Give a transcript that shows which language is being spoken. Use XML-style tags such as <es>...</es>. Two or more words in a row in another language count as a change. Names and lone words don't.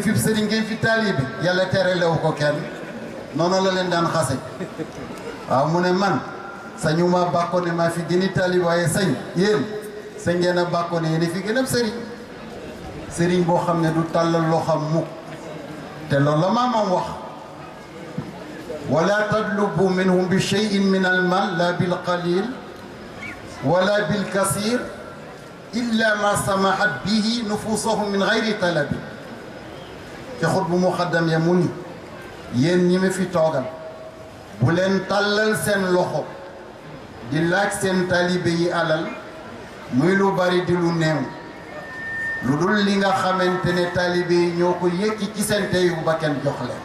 <wo>fi sëriñ ngeen fi taalibe yàlla tere lew ko kenn noonu la leen daan xase waaw mu ne man sañu ma bàkkoon ne maa fi gën a taalibe waaye sañ yéen sa ngeen a bàkkoon ne yéen fi gën a sëriñ sëriñ boo xam ne du tàllal loo xam mukk te loolu la maamam wax</wo> <ar>ولا تطلبوا منهم بشيء من المال لا بالقليل ولا بالكثير إلا ما سمحت به نفوسهم من غير طلب</ar> <wo>ci xutbu muqaddam ya mu ni yéen ñi ma fi toogal bu leen tàllal seen loxo di laaj seen talibe yi alal muy lu bari di lu néew lu dul li nga xamante ne talibe yi ñoo ko yëkki ci seen teyu ba kenn jox leen</wo>